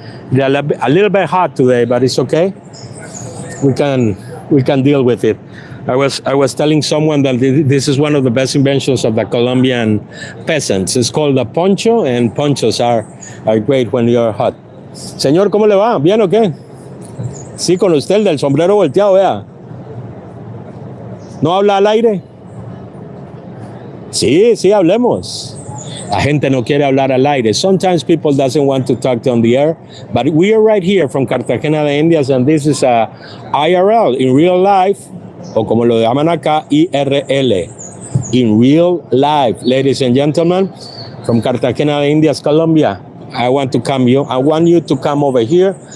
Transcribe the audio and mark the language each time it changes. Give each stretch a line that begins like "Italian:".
English: It's a little bit hot today, but it's okay. We can deal with it. I was telling someone that this is one of the best inventions of the Colombian peasants. It's called the poncho, and ponchos are great when you're hot.
Spanish: Señor, ¿cómo le va? ¿Bien o qué? Sí, con usted, el del sombrero volteado, vea. ¿No habla al aire? Sí, hablemos. La gente no quiere hablar al aire.
English: Sometimes people doesn't want to talk on the air, but we are right here from Cartagena de Indias, and this is a IRL, in real life,
Spanish: o como lo llaman acá, IRL,
English: in real life. Ladies and gentlemen, from Cartagena de Indias, Colombia, I want you to come over here.